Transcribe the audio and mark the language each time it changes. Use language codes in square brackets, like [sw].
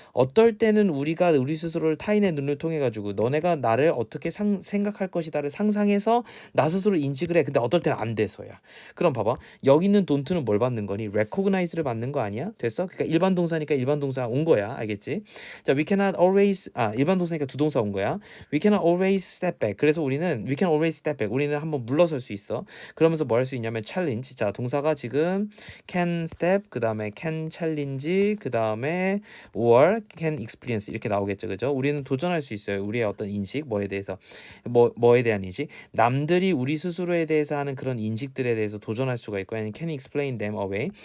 [ko] 어떨 때는 우리가 우리 스스로를 타인의 눈을 통해 가지고 너네가 나를 어떻게 생각할 것이다를 상상해서 나 스스로 인식을 해. 근데 어떨 때는 안 돼서야. 그럼 봐봐. 여기 있는 don't는 뭘 받는 거니? recognize를 받는 거 아니야? 됐어? 그러니까 일반 동사니까 일반 동사 온 거야. 알겠지? 자, [en] we cannot always [ko] 일반 동사니까 두 동사 온 거야. [en] we cannot always step back. 그래서 we can always step back. [ko] 우리는 한번 물러설 수 있어. 그러면서 뭐 할 수 있냐면 challenge. 자, 동사가 지금 [en] can step, [ko] 그 다음에 [en] can challenge, [ko] 그 다음에 [en] or can experience [ko] 이렇게 나오겠죠, 그죠? 우리는 도전할 수 있어요. 우리의 어떤 인식, 뭐에 대해서, 뭐에 대한 인식, 남들이 우리 스스로에 대해서 하는 그런 인식들에 대해서 도전할 수가 있고, 아니면 [en] can explain them away.